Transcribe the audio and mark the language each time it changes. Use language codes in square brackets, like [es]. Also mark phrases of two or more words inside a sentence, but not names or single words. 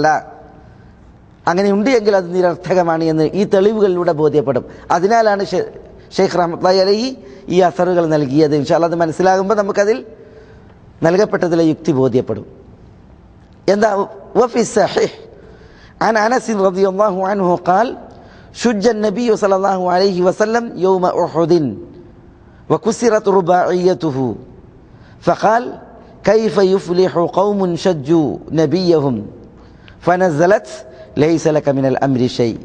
[ml] അങ്ങനെ ഉണ്ട് എങ്കിൽ അത് നിരർത്ഥകമാണ് എന്ന് ഈ തെളിവുകളിലൂടെ ബോധ്യപ്പെടും. അതിനാലാണ് ഷെയ്ഖ് [ar] رحمة الله عليه [ml] ഈ അസറുകൾ നൽകിയത്. [ar] إن شاء الله [ml] അത് മനസ്സിലാകുമ്പോൾ നമുക്കതിൽ നൽകപ്പെട്ടതിലെ യുക്തി ബോധ്യപ്പെടും. [ar] എന്താ وفي صحيح عن أنس رضي الله عنه قال شج النبي صلى الله عليه وسلم يوم أحد وكسرت رباعيته فقال كيف يفلح قوم شجوا نبيهم فنزلت ليس لك من الأمر شيء.